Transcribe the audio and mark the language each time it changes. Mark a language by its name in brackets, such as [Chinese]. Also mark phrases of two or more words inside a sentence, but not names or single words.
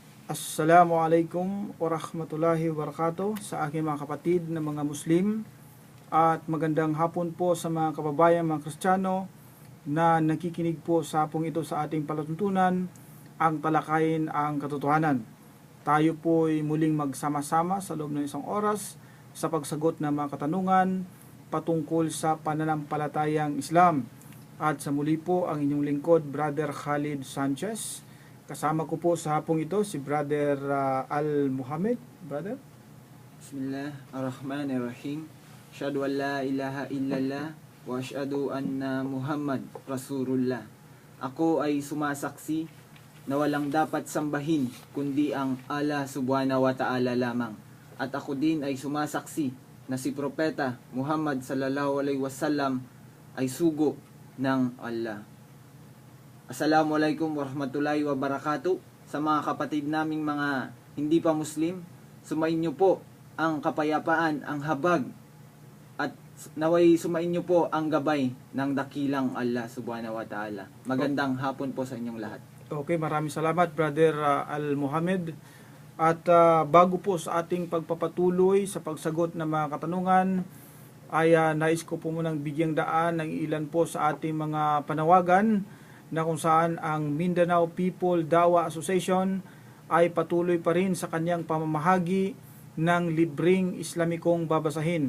[Arabic] السلام عليكم ورحمة الله وبركاته [Filipino] sa aking mga kapatid na mga Muslim at magandang hapon po sa mga kababayan mga Kristiyano na nakikinig po sa hapong ito sa ating palatuntunan ang talakayin ang katotohanan. Tayo po ay muling magsama-sama sa loob ng isang oras sa pagsagot ng mga katanungan patungkol sa pananampalatayang Islam. At sa muli po ang inyong lingkod, Brother Khalid Sanchez. Kasama ko po sa hapong ito si Brother Al-Muhammad. Brother? [Arabic] بسم الله الرحمن الرحيم. أشهد أن لا إله إلا الله وأشهد أن محمدا رسول الله. [Filipino] Ako ay sumasaksi na walang dapat sambahin kundi ang Allah [Arabic] سبحانه وتعالى [Filipino] lamang. At ako din ay sumasaksi na si Propeta Muhammad [Arabic] صلى الله عليه وسلم [Filipino] ay sugo ng Allah. [Arabic] السلام عليكم ورحمة الله وبركاته. [Filipino] Sa mga kapatid naming mga hindi pa Muslim, sumainyo po ang kapayapaan, ang habag, at naway sumainyo po ang gabay ng dakilang Allah [Arabic] سبحانه وتعالى. [Filipino] Magandang hapon po sa inyong lahat. Okay, maraming salamat Brother Al-Muhammad. At bago po sa ating pagpapatuloy sa pagsagot ng mga katanungan, ay nais ko po munang bigyang daan ng ilan po sa ating mga panawagan na kung saan ang Mindanao People Dawa Association ay patuloy pa rin sa kanyang pamamahagi ng libreng Islamikong babasahin.